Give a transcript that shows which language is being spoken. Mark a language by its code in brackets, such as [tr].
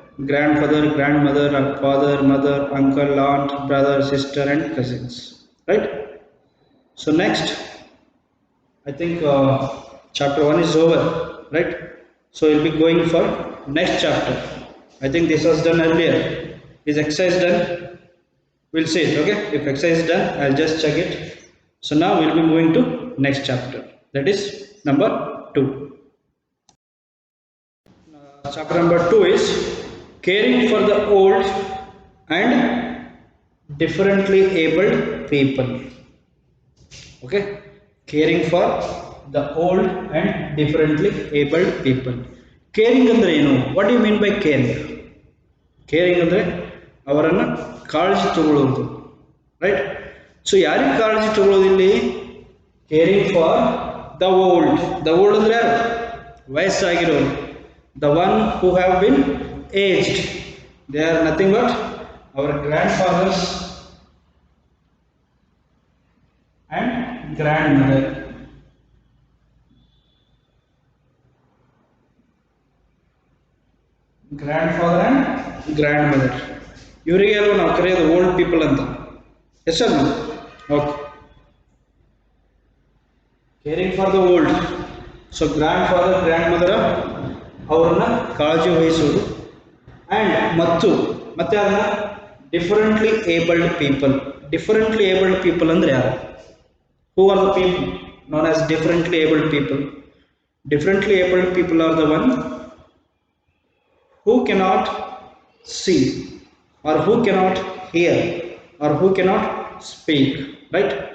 [en] Grandfather, grandmother, father, mother, uncle, aunt, brother, sister and cousins, right? So next, I think chapter 1 is over, right? So we'll be going for next chapter. I think this was done earlier. Is exercise done? We'll see it, okay? If exercise is done, I'll just check it. So now we'll be moving to next chapter. That is number 2. Chapter number 2 is caring for the old and differently abled people. Okay? Caring for the old and differently abled people. [kn] Caring ಅಂದರೆ ಏನು? [en] What you mean by caring? [kn] Caring ಅಂದರೆ ಅವರನ್ನು ಕಾಳಜಿ ತಗೊಳ್ಳೋದು, right? So ಯಾರಿಗೆ ಕಾಳಜಿ ತಗೊಳ್ಳೋದು ಇಲ್ಲಿ? [en] Caring for the old. The old [kn] ಅಂದರೆ ಯಾರು? ವಯಸ್ಸಾಗಿರೋರು. [en] The one who have been aged. They are nothing but our grandfathers and grandmother. Grandfather and grandmother. [kn] ಇವರಿಗೆ ಅಲ್ವ ನಾವು ಕರೆಯೋದು ಓಲ್ಡ್ ಪೀಪಲ್ ಅಂತ. [en] Yes sir? Okay. Caring for the old. [kn] So grand father, grand mother ಅವರನ್ನ ಕಾಳಜಿ ವಹಿಸುವುದು. And ಮತ್ತೆ ಅದನ್ನ differently abled people. Differently abled people ಅಂದರೆ ಯಾರು? [en] Who are the people known as differently abled people? Differently abled people are the one who cannot see or who cannot hear or who cannot speak, right?